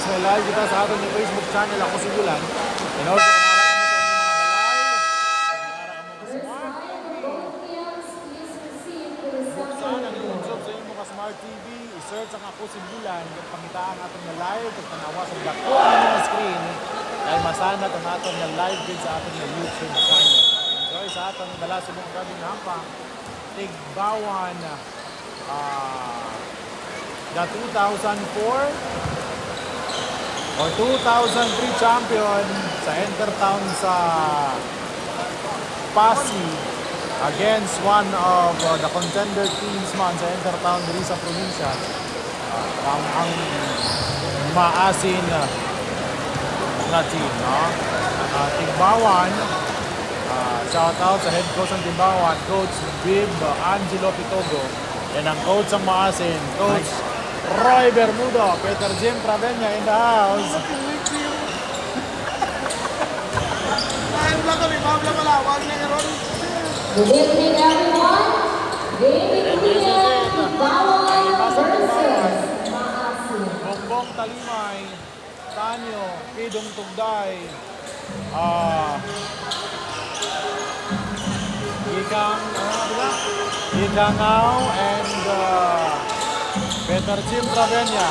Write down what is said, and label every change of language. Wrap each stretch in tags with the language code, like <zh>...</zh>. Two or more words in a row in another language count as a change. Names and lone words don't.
<hil>May live kita sa ating Facebook channel, Ako Si Bulan.</hil> <en>And also,</en> <hil>kung buksan ang YouTube sa inyo mga Smart TV, i-search ang Ako Si Bulan, kung pangita ang ating live, kung tanawa sa dako ang mga screen, dahil masanat ang ating live din sa ating YouTube channel. Enjoy sa ating dala sa mga gabing hampang, Tigbawan,</hil> <en>the 2004 or 2003 champion</en> <hil>sa Intertown sa Pasig</hil> <en>against one of the contender teams</en> <hil>man sa Intertown diri sa probinsya, ang Maasin na team, no? Tigbawan,</hil> <en>shout out</en> <hil>sa</hil> <en>head coach</en> <hil>ng Tigbawan, Coach Bib Angelo Pitogo, and ang coach ng Maasin, Coach Roy Bermudo,</hil> <en>Peter Jim Pravenia in the house. Good evening, everyone. Game Clear, Tigbawan versus Maasin. Bongbong Talimay, Tanyo, Pidong Tugday, Ikangaw, and Peter Jim Pravenia.</en>